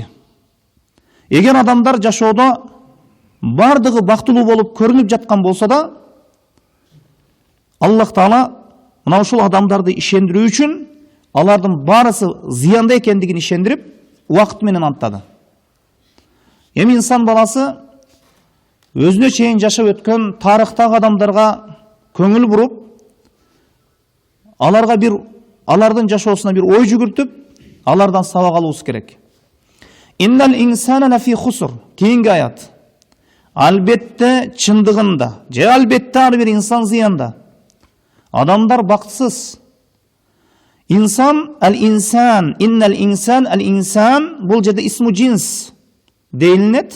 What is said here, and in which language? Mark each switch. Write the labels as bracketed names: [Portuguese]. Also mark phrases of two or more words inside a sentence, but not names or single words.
[Kyrgyz] Эгер адамдар жашоодо бардыгы бактылуу болуп көрүнүп жаткан болсо да, Аллах Таала мына ушул адамдарды ишендирүү үчүн алардын барысы зыянда экендигин ишендирип, убакыт менен анттады. Эми инсан баласы өзүнө чейин жашап өткөн тарыхтагы адамдарга көңүл буруп, алардын жашоосуна бир ой жүгүртүп, алардан сабак алуубуз керек. [Arabic] إن الإنسان لفي خسر. [Kyrgyz] Кийинки аят. Албетте чындыгында, же албетте ар бир инсан зыянда. Адамдар бактысыз. [Arabic] إنسان الإنسان إن الإنسان الإنسان, [Kyrgyz] бул жерде [Arabic] اسم جنس [Kyrgyz] дейилинет.